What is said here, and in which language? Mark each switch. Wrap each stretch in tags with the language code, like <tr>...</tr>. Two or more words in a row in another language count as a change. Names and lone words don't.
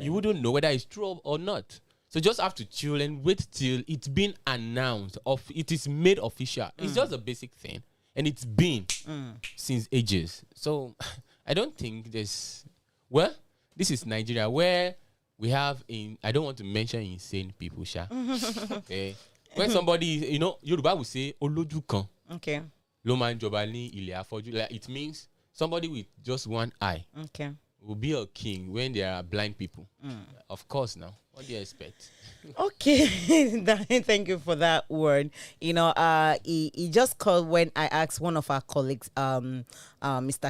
<en>You wouldn't know whether it's true or not. So just have to chill and wait till it's been announced, it is made official. It's just a basic thing. And it's been since ages. So I don't think this is Nigeria where we have I don't want to mention insane people, Sha. Okay. When somebody, Yoruba will say,</en> <yo>Oloju kan.</yo> <en>Okay.</en> <yo>Lo ma n joba ni ile afọ́jú.</yo> <en>Like, it means somebody with just one eye Okay. will be a king when there are blind people. Of course now. What do you expect? Okay. Thank you for that word. He just called when I asked one of our colleagues, Mr.</en>